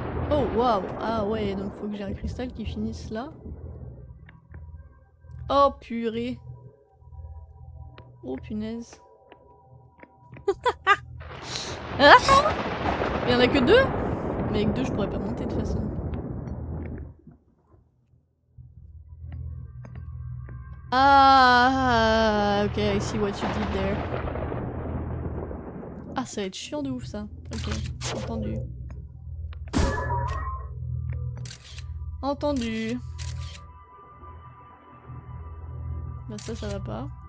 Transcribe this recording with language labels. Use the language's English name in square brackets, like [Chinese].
[French] Oh waouh! Ah ouais, donc faut que j'ai un cristal qui finisse là. Oh purée! Oh punaise! Ah, il y en a que deux? Mais avec deux je pourrais pas monter de toute façon. [English] Ah, ok, I see what you did there. [French] Ah, ça va être chiant de ouf ça. Ok, entendu. Entendu. Bah ça va pas.